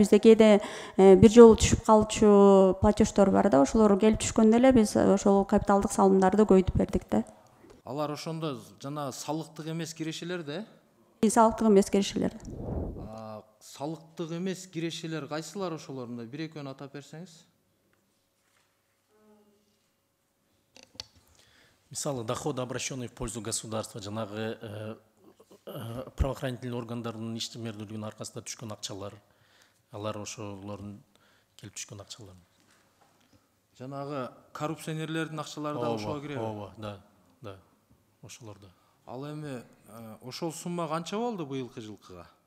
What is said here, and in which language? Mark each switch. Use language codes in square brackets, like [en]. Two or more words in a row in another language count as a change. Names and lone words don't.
[ky] Бизде кээде бир жолу түшүп калчу платеждор бар да, ошолор келип түшкөндө эле биз ошол капиталдык салымдарды көбөйтүп бердик да. Алар ошондо жана салыктык эмес кирешелер да? Салыктык эмес кирешелер. Салыктык эмес кирешелер кайсылар ошолорунда бир экөөнү атап берсеңиз? Мисалы, [ru] доходы, обращенные в пользу государства, [ky] жанагы правоохранительный органдардын иштемердүүлүгүнүн аркасында түшкөн акчалар, алар ошолордун келип түшкөн акчалар. Жанагы коррупционерлердин акчалары да ошого киреби? Ооба, да, ошолордо. Ал эми ошол сумма канча болду быйылкы жылкыга?